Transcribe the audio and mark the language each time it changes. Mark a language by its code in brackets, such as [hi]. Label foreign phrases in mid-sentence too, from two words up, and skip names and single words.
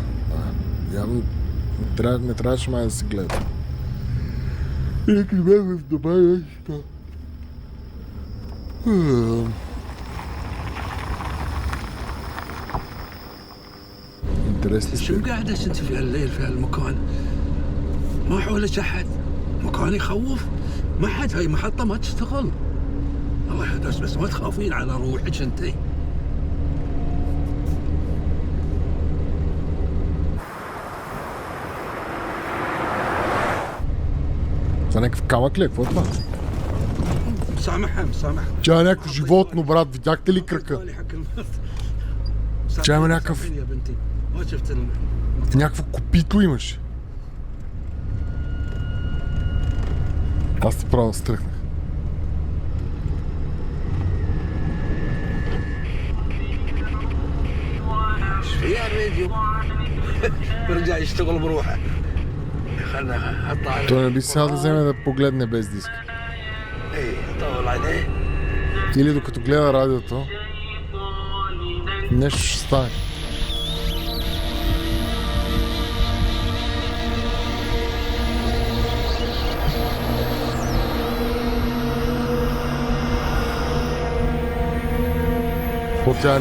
[bg] Явно не трябваше май да се гледа. И нека не бяхме в дома нещо. Интересно. [ar] شو قاعدة انت في هالليل في هالمكان؟ ما حولك احد، مكان يخوف، ما حد، هاي محطة ما تشتغل. الله يهداك بس ما تخافين على روحك انتي. [bg] Това някакъв камък ли? Какво е това? [ar] مسامحها. [bg] Тя е някакво животно, брат. Видяхте ли кръка? Тя има някакъв... Някакво копито имаше. Аз те право стръхнах. [ar] ايش فيها الراديو؟ برجع يشتغل بروحه. خلنا حطها. [bg] Той не би сега да вземе да погледне без диск. [ar] اي طول عليه. [bg] Или докато гледа радиото, нещо ще стане. Тя не...